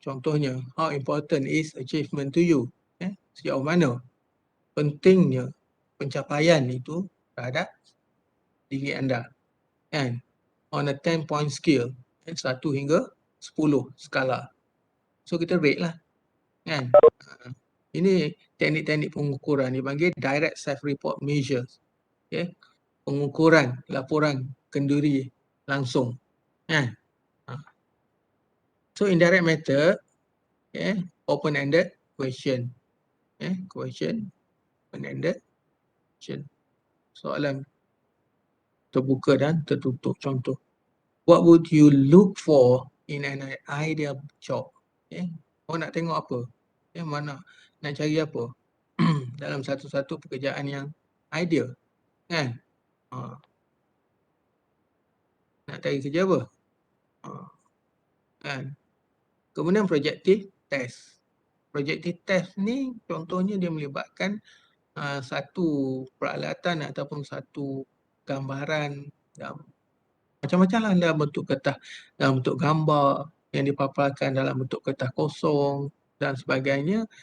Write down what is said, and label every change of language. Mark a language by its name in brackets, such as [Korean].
[Malay] Contohnya, [English] how important is achievement to you? Okay. [Malay] Sejauh mana pentingnya pencapaian itu terhadap diri anda. Kan? [English] On a 10-point scale, [Malay] 1 hingga 10 skala. [English] So [Malay] kita rate lah. Kan? Ini teknik-teknik pengukuran dipanggil [English] direct self-report measures. [Malay] Okay. Pengukuran laporan kenduri langsung. Kan? [English] So indirect method, okay, open-ended question. Okay. Question, open-ended question. [Malay] Soalan terbuka dan tertutup. [English] Contoh, what would you look for in an ideal job? Okay. [Malay] Awak nak tengok apa? Mana nak cari apa? Dalam satu-satu pekerjaan yang ideal, kan? Nak cari kerja apa? Kan? Kemudian projective test. Projective test ni contohnya dia melibatkan satu peralatan ataupun satu gambaran macam-macam lah dalam bentuk kertas, dalam bentuk gambar yang dipaparkan dalam bentuk kertas kosong dan sebagainya.